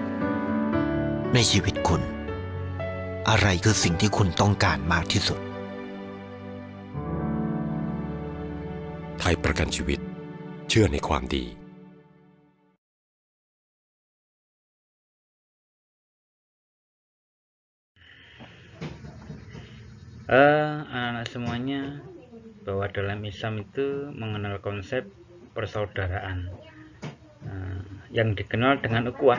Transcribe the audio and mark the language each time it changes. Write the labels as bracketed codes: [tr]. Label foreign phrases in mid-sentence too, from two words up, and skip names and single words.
[th] ในชีวิตคุณ อะไรคือสิ่งที่คุณต้องการมากที่สุด ยประกันชีวิตเชื่อในความดี [id] anak-anak semuanya, bahwa dalam Islam itu mengenal konsep persaudaraan yang dikenal dengan ukhuwah.